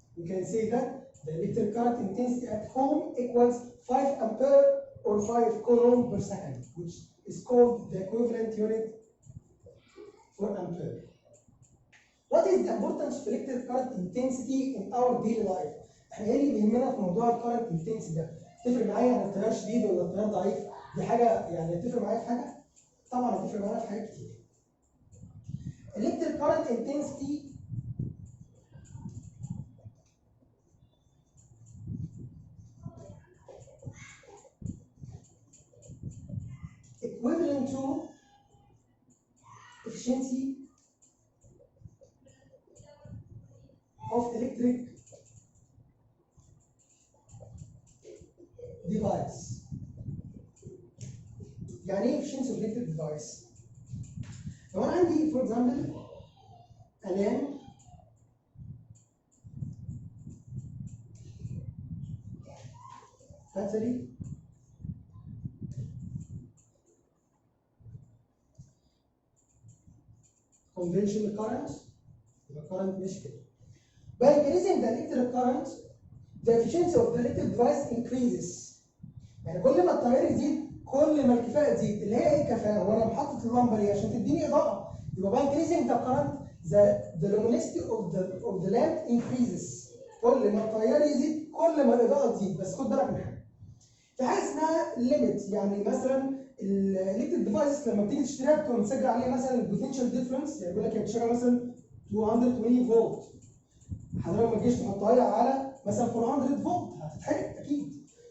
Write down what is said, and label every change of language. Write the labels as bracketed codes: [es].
[en] We can say that the electric current intensity at home equals 5 ampere or 5 coulomb per second, which is called the equivalent unit for ampere. What is the importance of electric current intensity in our daily life? [ar] احنا ايه اللي بيهمنا في موضوع الكارنت intensity ده؟ تفرق معايا ان التيار شديد ولا التيار ضعيف؟ دي حاجه يعني تفرق معايا في حاجه؟ طبعا هتفرق معايا في حاجات كتير. [en] Electric current intensity equivalent to efficiency of electric device. [ar] يعني ايه [en] efficiency of electric device؟ [ar] لو انا عندي [en] for example a lamp battery conventional current يبقى current [ar] مش كده. [en] By increasing the electric current the efficiency of the electric device increases. [ar] يعني كل ما التيار يزيد كل ما الكفاءة تزيد. اللي هي ايه الكفاءة؟ وانا محطط اللمبة ليه؟ عشان تديني إضاءة. يبقى [en] by increasing the current the luminosity of the lamp increases. [ar] كل ما التيار يزيد كل ما الإضاءة تزيد. بس خد بالك من حاجة. في حاجة اسمها ليميت. يعني مثلا الالكتريك ديفايس لما بتيجي تشتريها بتبقى مسجل عليها مثلا البوتنشال ديفرنس. يعني بيقول لك هي بتشتغل مثلا 220 فولت. حضرتك ما تجيش تحطها على مثلا 400 فولت هتتحرق اكيد.